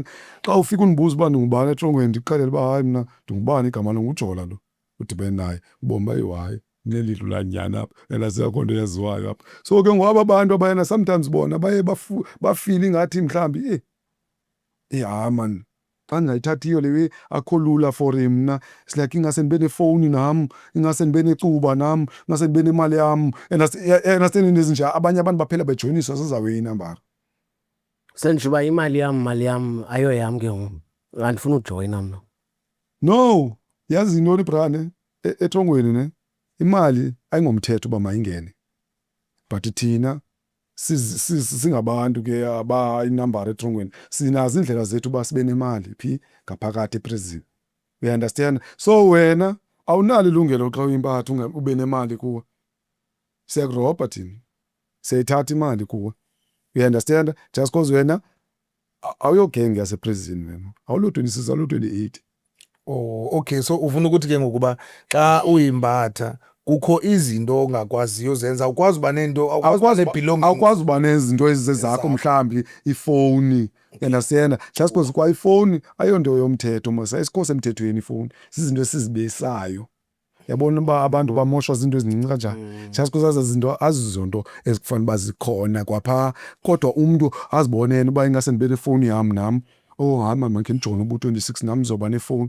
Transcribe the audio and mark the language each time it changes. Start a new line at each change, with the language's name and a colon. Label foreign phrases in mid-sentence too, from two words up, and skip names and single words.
Xhosa: Xa ufika undibuza uba ndingubani etrongweni ndikuxelele uba hayi mna ndingubani igama languJola lo udibene naye ubomba eyi-hayi nelilo la nyana apha elasekho into yaziwayo apha. So ke ngoba abantu abayana sometimes bona baye bafeel ingathi mhlambi man xa ndingayithathiyo lewe akho lula for mna.
English: It's like
Xhosa: ingase ndibe nefowuni nam, ingase ndibe necuba nam, ingase ndibe nemali yam and ezinje abanye abantu baphela bejoyiniswa zizawuye inambara. Sendisho uba imali yam ayo yam ke ngoku. Andifuna ujoyina mna. No, yazi intoni brane etrongweni ne imali ayingomthetho uba mayingene, but thina singabantu ke inambara etrongweni sinazo indlela zethu uba sibe nemali phi ngaphakathi eprison.
English: You understand?
Xhosa: So wena awunalo ilungelo xa uyimpatha ube nemali kuwe, siyakurobha thina, siyayithatha imali kuwe.
English: You understand? Just because
Xhosa: wena awuyogenge yaseprison wena, awulo 26 awulo 28.
English: Oh, okay,
Xhosa: so ufuna ukuthi ke ngokuba xa uyimbatha kukho izinto ongakwaziyo zenza, awukwazi uba nento, awukwazi uba nezinto ezizezakho mhlambi ifowuni.
English: Understand? Just because
Xhosa: kwa ifowuni ayonto yomthetho mos, ayisikho semthethweni ifowuni, zizinto esizibesayo. Yabona uba abantu bamoshwa zinto ezincinci kanjani.
English: Just because
Xhosa: zinto azizonto ezikufanele uba zikhona kwapha, kodwa umntu azibonene uba ingase ndibe nefowuni yam nam. Hayi man, mandikhe ndijonge uba 26 nam ndizoba nefowuni.